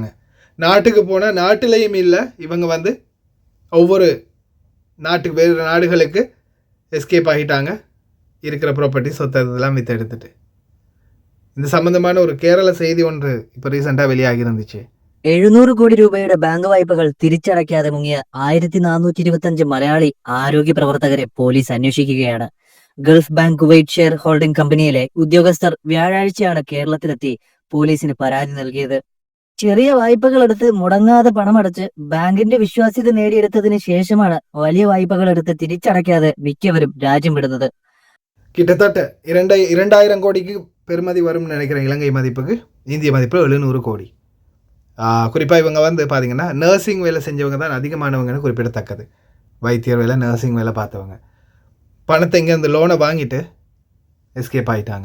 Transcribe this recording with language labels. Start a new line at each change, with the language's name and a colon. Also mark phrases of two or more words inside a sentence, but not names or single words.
Tamil: நாட்டுக்கு போனால் நாட்டிலையும் இல்லை, இவங்க ஒவ்வொரு நாட்டுக்கு வேறு நாடுகளுக்கு எஸ்கேப் ஆகிட்டாங்க. இருக்கிற ப்ராப்பர்ட்டி சொத்து இதெல்லாம் விற்று எடுத்துட்டு. இந்த சம்பந்தமான ஒரு கேரள செய்தி ஒன்று இப்போ ரீசெண்டாக வெளியாகி இருந்துச்சு.
Malayalam: 700 കോടി രൂപയുടെ ബാങ്ക് വായ്പകൾ തിരിച്ചടയ്ക്കാതെ മുങ്ങിയ 1425 മലയാളി ആരോഗ്യ പ്രവർത്തകരെ പോലീസ് അന്വേഷിക്കുകയാണ്. ഗൾഫ് ബാങ്ക് കുവൈറ്റ് ഷെയർ ഹോൾഡിംഗ് കമ്പനിയിലെ ഉദ്യോഗസ്ഥർ വ്യാഴാഴ്ചയാണ് കേരളത്തിലെത്തി പോലീസിന് പരാതി നൽകിയത്. ചെറിയ വായ്പകൾ എടുത്ത് മുടങ്ങാതെ പണമടച്ച് ബാങ്കിന്റെ വിശ്വാസ്യത നേടിയെടുത്തതിന് ശേഷമാണ് വലിയ വായ്പകൾ എടുത്ത് തിരിച്ചടയ്ക്കാതെ മിക്കവരും രാജ്യം വിടുന്നത്.
Tamil: கிட்டத்தட்ட 2000 கோடிக்கு பெருமதி வரும்னு நினைக்கிறேன். இலங்கை மதிப்புக்கு இந்திய மதிப்பு 700 கோடி. குறிப்பாக இவங்க பார்த்தீங்கன்னா நர்சிங் வேலை செஞ்சவங்க தான் அதிகமானவங்கன்னு குறிப்பிடத்தக்கது. வைத்தியர் வேலை, நர்சிங் வேலை பார்த்தவங்க பணத்தை இங்கேருந்து லோனை வாங்கிட்டு எஸ்கேப் ஆகிட்டாங்க.